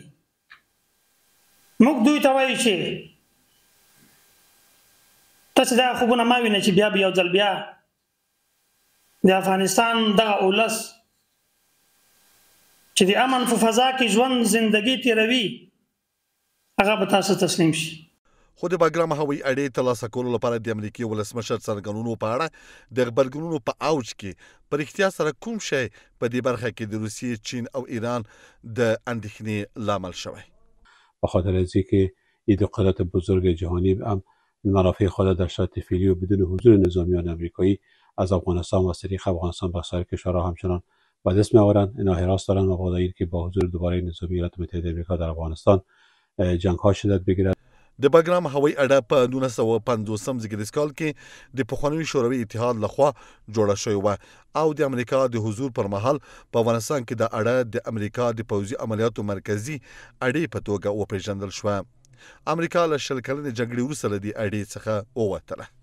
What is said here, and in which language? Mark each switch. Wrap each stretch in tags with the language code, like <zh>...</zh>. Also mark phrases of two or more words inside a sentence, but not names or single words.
<ps>موږ دوی ته وایو چې تاسې دا خوبونه مه وینئ چې بیا به یو ځل بیا د افغانستان دغه اولس چې د امن په فضا کې ژوند زندګي تېروي هغه به تاسو تسلیم شي. خو د بګرام هوایي اډې ترلاسه کولو لپاره د امریکې ولسمشر څرګندونو په اړه د غبرګونونو په اوج کې په رښتیا سره کوم شی په دې برخه کې د روسیې، چین او ایران د اندېښنې لامل شوی؟</ps> <fa>به خاطر از اینکه این دو قدرت بزرگ جهانی هم منافع خود در شرایط فعلی و بدون حضور نظامیان آمریکایی از افغانستان و از طریق افغانستان به سایر کشورها همچنان به دست میآورند. اینا حراس دارند مبادا اینکه با حضور دوباره نظامی ایالات متحده آمریکا در افغانستان جنگ ها شدت بگیرد.</fa> <ps>د بګرام هوایي اډه په 1950 زیږدیز کال کې د پخواني شوروي اتحاد لخوا جوړه شوې وه او د امریکا د حضور پر مهال په افغانستان کې د اډه د امریکا د پوځي عملیاتو مرکزي اډې په توګه وپېژندل شوه. امریکا له 20 کلنې جګړې وروسته له دې اډې څخه ووتله.</ps>